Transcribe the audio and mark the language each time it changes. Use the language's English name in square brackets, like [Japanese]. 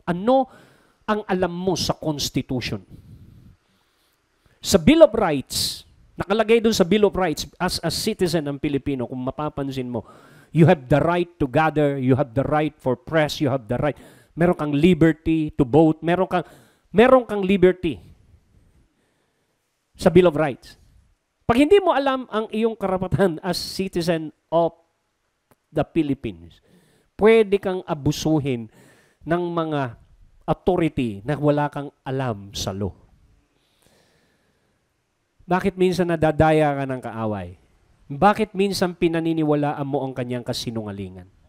[Filipino] Ano ang alam mo sa Constitution? [English] Sa Bill of Rights, [Filipino] nakalagay doon sa [English] Bill of Rights, as a citizen ng Pilipino, [Filipino] kung mapapansin mo, [English] you have the right to gather, you have the right for press, you have the right, [Filipino] meron kang [English] liberty to vote, meron kang liberty sa Bill of Rights. [Filipino] Pag hindi mo alam ang iyong karapatan [English] as citizen of the Philippines, [Filipino] pwede kang abusuhin ng mga authority na wala kang alam sa law. Bakit minsan nadadaya ka ng kaaway? Bakit minsan pinaniniwalaan mo ang kanyang kasinungalingan?